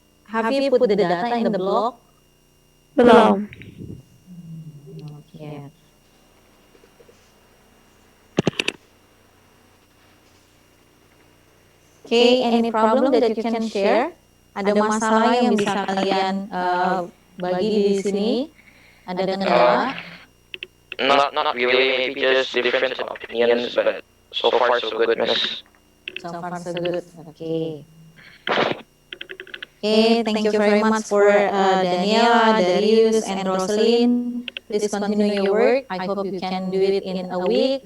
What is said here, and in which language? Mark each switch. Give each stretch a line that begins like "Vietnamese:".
English: Have you put the data in the block?
Indonesian: Belum.
English: Okay. Okay, any problem that you can share?
Indonesian: Ada masalah yang bisa kalian bagi di sini? Ada kendala?
English: Not really, maybe just different opinions, but so far so good, Miss. So far so good. Okay. Okay, thank you very much for Daniela, Darius, and Rosalind. Please continue your work. I hope you can do it in a week.